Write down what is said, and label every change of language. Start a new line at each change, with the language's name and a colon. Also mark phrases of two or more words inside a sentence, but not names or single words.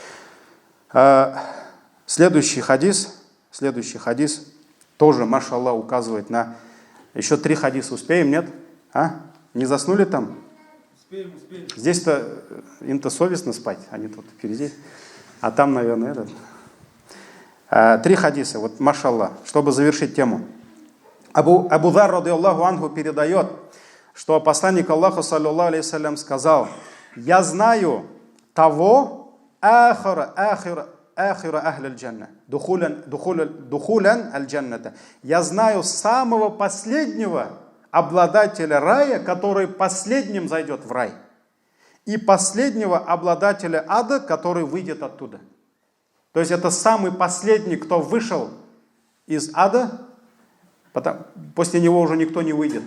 Russian: Следующий хадис тоже, машаллах, указывает на... Еще 3 хадиса успеем, нет? Не заснули там? Успеем. Здесь-то им-то совестно спать, они тут впереди. А там, наверное, 3 хадиса, вот машаллах, чтобы завершить тему. Абу Зар радийаллаху анху передает, что посланник Аллаха
Arabic: صلى الله عليه وسلم
Russian: сказал: «Я знаю того
Arabic: آخر أهل الجنة دخولا الجنة».
Russian: Я знаю самого последнего обладателя рая, который последним зайдет в рай, и последнего обладателя ада, который выйдет оттуда. То есть это самый последний, кто вышел из ада, после него уже никто не выйдет.